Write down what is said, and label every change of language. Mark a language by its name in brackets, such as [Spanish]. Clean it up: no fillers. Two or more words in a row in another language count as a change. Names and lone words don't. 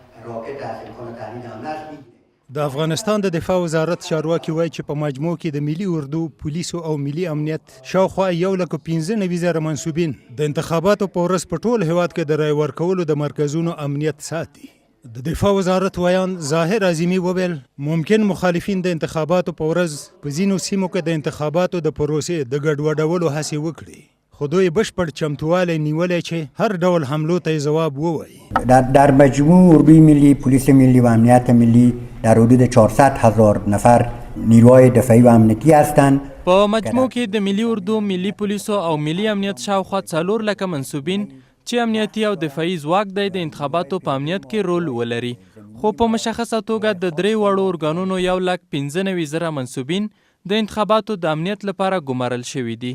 [Persian] راکت از امکان تحلیل حمله است میگیره. [Pashto] د افغانستان د دفاع وزارت چارواکي وایي چې په مجموع کې د ملي اردو، پولیسو او ملي امنیت شاوخوا 1,95,000 منصوبین د انتخاباتو په ورځ په ټول هیواد کې د رای ورکولو د مرکزونو امنیت ساتي. د دفاع وزارت ویان ظاهر اعظمي وویل ممکن مخالفین د انتخاباتو په ورځ په ځینو سیمو کې د انتخاباتو د پروسې د ګډوډولو هڅې وکړي. خو دوی بشپړ چمتووالی نیولی چې هر ډول حملو ته جواب ووایي. [Persian] در مجموع اردوی ملی، پلیس ملی و امنیت ملی در حدود 400,000 نفر نیروهای دفاعی و امنیتی هستند. [Pashto] په مجموع کې د ملي اردو، ملي پولیسو او ملي امنیت شاوخوا 4 لکه منصوبین چې امنیتي او دفاعي ځواک دی د انتخاباتو په امنیت کې رول ولري. خو په مشخصه توګه د 3 وړو ارګانونو 1,95,000 منصوبین د انتخاباتو د امنیت لپاره ګمارل شوي دي.